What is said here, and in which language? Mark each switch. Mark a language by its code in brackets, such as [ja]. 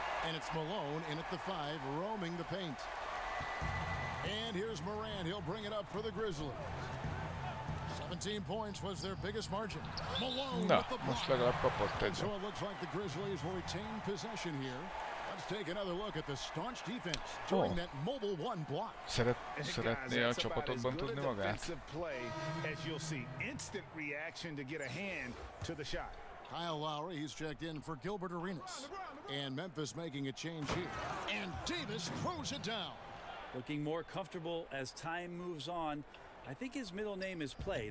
[en] And it's Malone in at the 5, roaming the paint. And here's Morant. He'll bring it up for the Grizzlies. 17 points was their biggest margin. Malone with the block. So it looks like the Grizzlies will retain possession here. Let's take another look at the staunch defense during that mobile 1 block. [hu] Szeretné a csapatokban tudni magát? [en] Play, as you'll see, instant reaction to get a hand to the shot. Kyle Lowry, he's checked in for Gilbert Arenas. And Memphis making a change here. And Davis throws it down. Looking more comfortable as time moves on. I think his middle name is Play.